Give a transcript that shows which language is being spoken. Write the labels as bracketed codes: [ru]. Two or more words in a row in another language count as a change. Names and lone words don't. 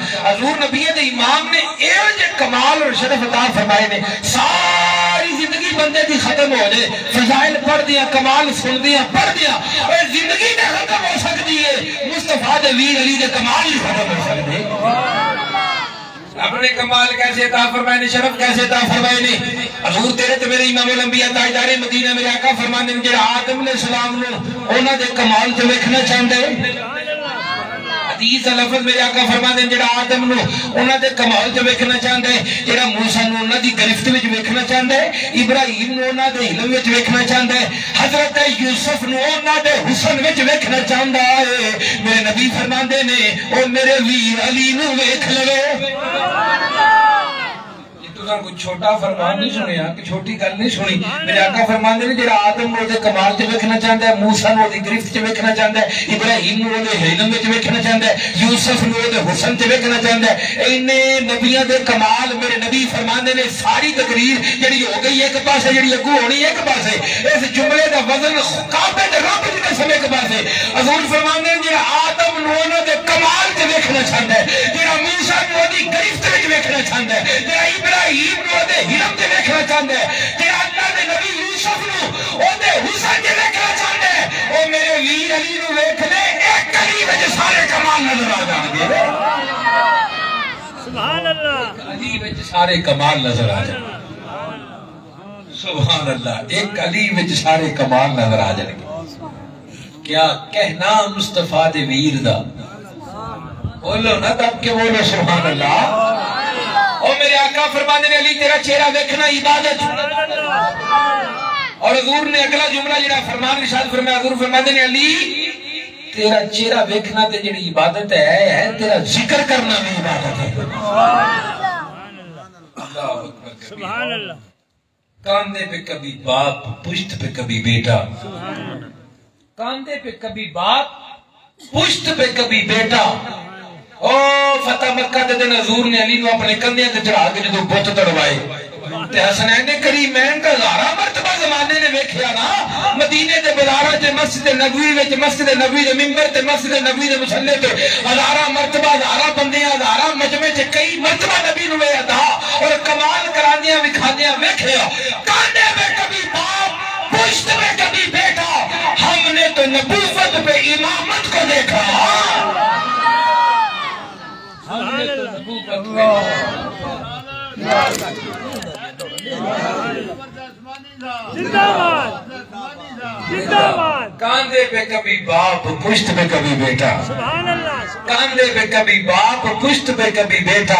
[pa] حضور نبی امام نے ایوجے کمال اور شرف عطا فرمائے نے، ساری زندگی بندے دی ختم ہو جائے، فضائل پڑھ دیا، کمال سن دیا، پڑھ دیا، اور زندگی نے ختم ہو سکتی ہے، مصطفیٰ دے ویر علی دے کمال ہی ختم ہو سکتے۔ اپنے کمال کیسے عطا فرمائے نے، شرف کیسے عطا فرمائے نے؟ حضور تیرے تو میرے امام الانبیاء تاجدار مدینہ میرے آقا فرمانے نے، جڑا آدم علیہ السلام نے انہاں دے کمال تے ویکھنا چاہندا ہے۔ حدیث لفظ میرے آقا فرمانے نے، جڑا آدم نو انہاں دے کمال تے ویکھنا چاہندا ہے، جڑا موسیٰ نو انہاں دی گرفت وچ ویکھنا چاہندا ہے، ابراہیم نو انہاں دے علم وچ ویکھنا چاہندا ہے، حضرت یوسف نو انہاں دے حسن وچ ویکھنا چاہندا ہے۔ میرے نبی فرماندے نے، او میرے ویر علی نو ویکھ لو۔ کوئی چھوٹا فرمان نہیں سنیا، کہ چھوٹی گل نہیں سنی۔ میرے آقا فرماندے نے، جڑا آدم نو دے کمال تے ویکھنا چاہندا ہے، موسیٰ نو دی گرفت تے ویکھنا چاہندا ہے، ابراہیم نو دے علم وچ ویکھنا چاہندا ہے، یوسف نو دے حسن تے ویکھنا چاہندا ہے، اینے نبیاں دے کمال میرے نبی فرماندے نے، ساری تقریر جڑی ہو گئی ایک پاسے، جڑی اگوں ہونی ایک پاسے، اس جملے دا وزن کعبے دے رب دی قسم ایک پاسے۔ حضور فرماندے نے، جڑا آدم نو دے کمال تے ویکھنا چاہندا ہے، جڑا موسیٰ نو دی گرفت وچ ویکھنا چاہندا ہے، جڑا ابراہیم نو دے علم تے ویکھنا چاہندا ہے، جڑا اللہ دے نبی یوسف نو او دے حسن تے ویکھنا چاہندا ہے، او میرے ویر علی نو ویکھ لے، ایک علی وچ سارے کمال نظر آ جان گے۔ [ar] سبحان اللہ، [pa] علی وچ سارے کمال نظر آ جان گے۔ [ar] سبحان اللہ، [pa] ایک علی وچ سارے کمال نظر آ جان گے۔ کیا کہنا مصطفیٰ دے ویر دا، بولو نا دب کے بولو [ar] سبحان اللہ۔ [pa] اور میرے آقا فرمانے نے، علی تیرا چہرہ ویکھنا عبادت۔ اور حضور نے اگلا جملہ جڑا فرمان ارشاد فرمایا، حضور فرماتے نے، علی تیرا چہرہ ویکھنا تے جڑی عبادت ہے، تیرا ذکر کرنا بھی عبادت ہے۔ [ar] سبحان اللہ۔ [ur] کاندھے پہ کبھی باپ، پشت پہ کبھی بیٹا، کاندھے پہ کبھی باپ، پشت پہ کبھی بیٹا۔ [pa] او فتح مکہ دے دن حضور نے علی نو اپنے کندھیاں تے چڑھا کے جدوں بت تڑوائے تے حسنین کریمین کا ہزاراں مرتبہ زمانے نے ویکھیا نا، مدینے دے بازاراں تے مسجد نبوی وچ، مسجد نبوی دے منبر تے مسجد نبوی دے مصلی تے ہزاراں مرتبہ، ہزاراں بندیاں، ہزاراں مجمع تے کئی مرتبہ نبی نو ادا اور کمال کراندیاں وکھاندیاں ویکھیا۔ [ur] کاندھے پہ کبھی باپ، پشت پہ کبھی بیٹا، ہم نے تو نبوت پہ امامت کو دیکھا۔ کاندھے پہ کبھی باپ، پشت پہ کبھی بیٹا، کاندھے پہ کبھی باپ، پشت پہ کبھی بیٹا۔